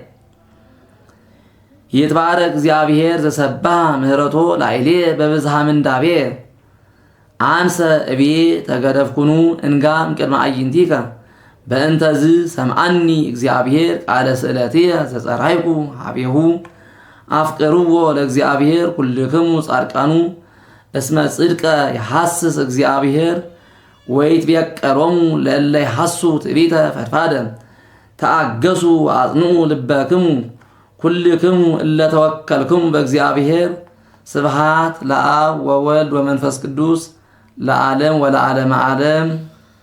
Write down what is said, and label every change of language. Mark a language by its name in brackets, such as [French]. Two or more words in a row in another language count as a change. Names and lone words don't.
[Geez] ይትባረክ እግዚአብሔር ዘሰብሐ ምህረቶ ላዕሌየ በብዝሃ ምንዳቤ አንሰ እብዬ ተገደፍኩኑ እንጋም ቅድመ አዕይንቲከ በእንተዝ ሰምዓኒ እግዚአብሔር ቃለ ስእለትየ ዘጸራይኩ ሀቤሁ አፍቅርዎ ለእግዚአብሔር ኩልክሙ ጻድቃኑ እስመ ጽድቀ ይሐስስ እግዚአብሔር ወይትቤቀሎሙ ለእለ ይሐሱ ትዕቢተ ፈድፋደ ተአገሱ አጽንዑ ልበክሙ ኩልክሙ እለ ተወከልክሙ በእግዚአብሔር ስብሐት ለአብ ወወልድ ወመንፈስ ቅዱስ ለዓለም ወለዓለመ ዓለም